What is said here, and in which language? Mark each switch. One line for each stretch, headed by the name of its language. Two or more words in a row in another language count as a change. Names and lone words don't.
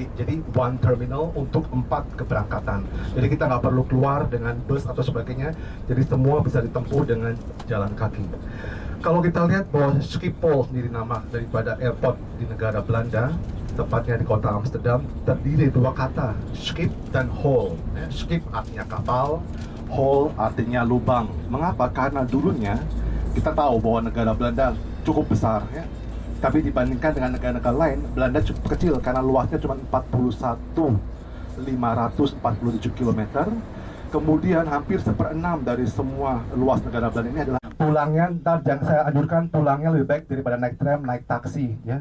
Indonesian: Jadi
English: one terminal
Indonesian: untuk 4 keberangkatan. Jadi kita nggak perlu keluar dengan bus atau sebagainya. Jadi semua bisa ditempuh dengan jalan kaki. Kalau kita lihat bahwa Schiphol sendiri nama daripada airport di negara Belanda, tepatnya di kota Amsterdam, terdiri 2 kata, schip dan hol. Schip artinya kapal, hole artinya lubang. Mengapa? Karena dulunya kita tahu bahwa negara Belanda cukup besar ya. Tapi dibandingkan dengan negara-negara lain, Belanda cukup kecil karena luasnya cuma 41.547 km. Kemudian hampir 1/6 dari semua luas negara Belanda ini adalah pulangnya, ntar yang saya anjurkan pulangnya lebih baik daripada naik tram, naik taksi ya.